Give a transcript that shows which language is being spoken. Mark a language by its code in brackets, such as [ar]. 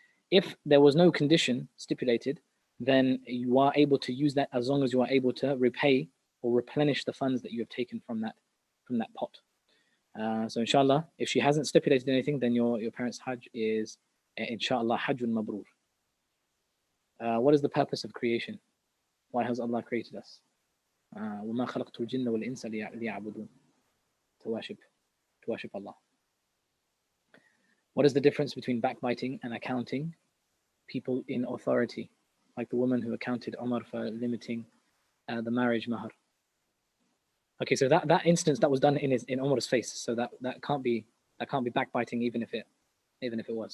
[en] If there was no condition stipulated, then you are able to use that as long as you are able to repay or replenish the funds that you have taken from that pot. So inshallah, if she hasn't stipulated anything, then your parents' Hajj is inshallah Hajjun Mabrur. What is the purpose of creation? Why has Allah created us? [ar] وَمَا خَلَقْتُ الْجِنَّ وَالْإِنسَ لِيَعْبُدُونَ, [en] to worship Allah. What is the difference between backbiting and accounting people in authority, like the woman who accounted Umar for limiting the marriage mahar? Okay, so that instance that was done in Umar's face, so that can't be backbiting even if it was.